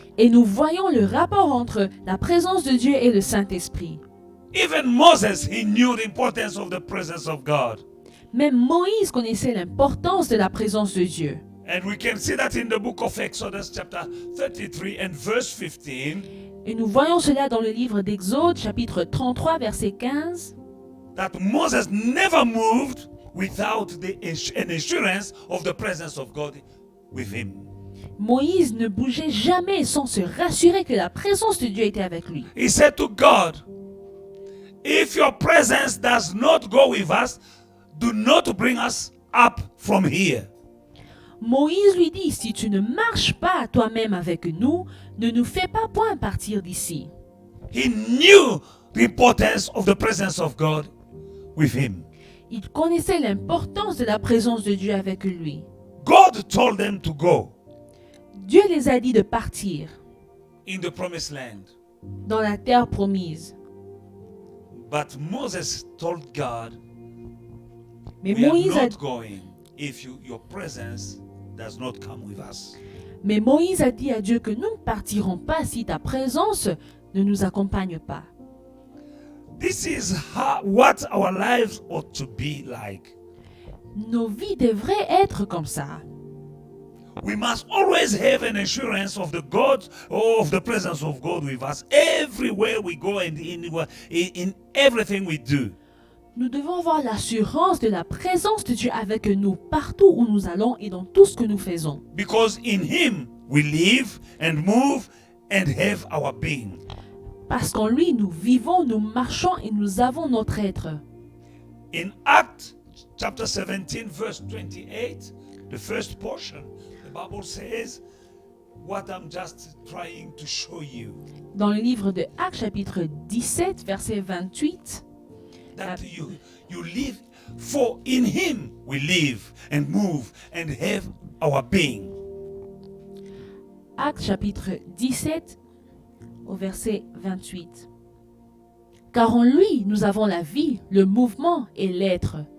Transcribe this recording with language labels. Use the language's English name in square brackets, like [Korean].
[French] Et nous voyons le rapport entre la présence de Dieu et le Saint-Esprit. [English] Even Moses, he knew the importance of the presence of God. [French] Même Moïse connaissait l'importance de la présence de Dieu. [English] And we can see that in the book of Exodus chapter 33 and verse 15. [French] Et nous voyons cela dans le livre d'Exode, chapitre 33, verset 15. [English] That Moses never moved without an assurance of the presence of God with him. [French] Moïse ne bougeait jamais sans se rassurer que la présence de Dieu était avec lui. [English] He said to God, if your presence does not go with us, do not bring us up from here. [French] Moïse lui dit, si tu ne marches pas toi-même avec nous, ne nous fais pas point partir d'ici. [English] He knew the importance of the presence of God with him. [French] Il connaissait l'importance de la présence de Dieu avec lui. [English] God told them to go [French] Dieu les a dit de partir [English] in the promised land. [French] dans la terre promise. [English] But Moses told God, [French] Mais [English] we are [French] Moïse, a, [English] not going if your presence does not come with us. [French] mais Moïse a dit à Dieu que nous ne partirons pas si ta présence ne nous accompagne pas. [English] This is what our lives ought to be like. [French] Nos vies devraient être comme ça. [English] We must always have an assurance of the God, of the presence of God with us everywhere we go and in everything we do. [French] Nous devons avoir l'assurance de la présence de Dieu avec nous partout où nous allons et dans tout ce que nous faisons. [English] Because in Him we live and move and have our being. [French] Parce qu'en lui, nous vivons, nous marchons et nous avons notre être. [English] In Acts chapter 17 verse 28, the first portion, the Bible says what I'm just trying to show you. [French] Dans le livre de Actes chapitre 17, verset 28, [English] That you live, for in Him we live and move and have our being. [French] Actes chapitre 17, au verset 28. Car en lui, nous avons la vie, le mouvement et l'être.